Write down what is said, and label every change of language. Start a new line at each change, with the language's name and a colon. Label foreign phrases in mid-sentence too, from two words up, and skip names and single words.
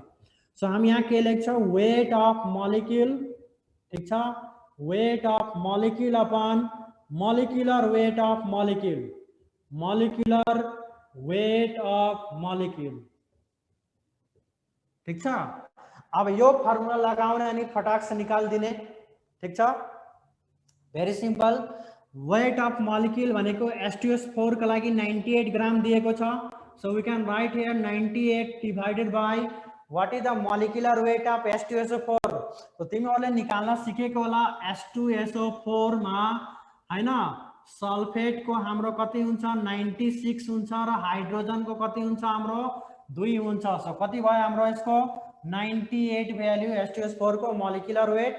Nepali: सो हामी यहाँ के लेख्छौं?
English: weight of molecule.
Nepali: ठीक छ.
English: weight of molecule upon molecular weight of molecule. molecular weight of molecule.
Nepali: ठीक छ. अब यो फर्मुला लगाउने अनि फटाक से निकाल दिने. ठीक छ.
English: very simple. weight of molecule
Nepali: भनेको H2S4 का लागि 98 ग्राम दिएको छ.
English: So we can write here 98 divided by what is the molecular weight of H2SO4.
Nepali: तो तिमीहरुले निकाल्न सिकेको होला H2SO4 मा हैन सल्फेट को हाम्रो कति हुन्छ 96 हुन्छ र हाइड्रोजन को कति हुन्छ हाम्रो 2 हुन्छ. सो कति भयो हाम्रो यसको 98 भ्यालु H2S4 को
English: molecular weight.